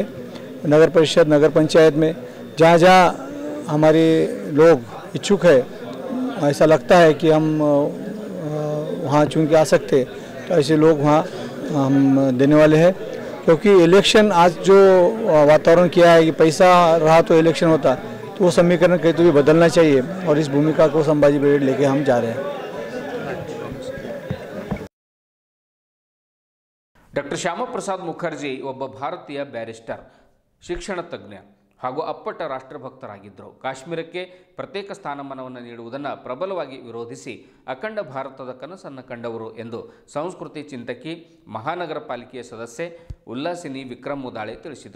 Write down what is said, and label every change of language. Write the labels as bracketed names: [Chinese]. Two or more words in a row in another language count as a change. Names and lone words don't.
[Hindi] नगर परिषद, नगर पंचायत में जहाँ जहाँ हमारे लोग इच्छुक है, ऐसा लगता है कि हम वहाँ चुन के आ सकते, तो ऐसे लोग वहाँ हम देने वाले हैं। क्योंकि इलेक्शन आज जो वातावरण किया है कि पैसा रहा तो इलेक्शन होता, तो वो समीकरण कहीं तो भी बदलना चाहिए और इस भूमिका को संभाजी ब्रिगेड लेके हम जा रहे हैं। [Kannada] ಡಾಕ್ಟರ್ ಶ್ಯಾಮಪ್ರಸಾದ್ ಮುಖರ್ಜಿ ಒಬ್ಬ ಭಾರತೀಯ ಬ್ಯಾರಿಸ್ಟರ್, ಶಿಕ್ಷಣ ತಜ್ಞ ಹಾಗೂ ಅಪ್ಪಟ ರಾಷ್ಟ್ರಭಕ್ತರಾಗಿದ್ದರು. ಕಾಶ್ಮೀರಕ್ಕೆ ಪ್ರತ್ಯೇಕ ಸ್ಥಾನಮಾನವನ್ನು ನೀಡುವುದನ್ನು ಪ್ರಬಲವಾಗಿ ವಿರೋಧಿಸಿ ಅಖಂಡ ಭಾರತದ ಕನಸನ್ನು ಕಂಡವರು ಎಂದು ಸಂಸ್ಕೃತಿ ಚಿಂತಕಿ, ಮಹಾನಗರ ಪಾಲಿಕೆಯ ಸದಸ್ಯೆ ಉಲ್ಲಾಸಿನಿ ವಿಕ್ರಮ್ ಮುದಾಳೆ ತಿಳಿಸಿದರು.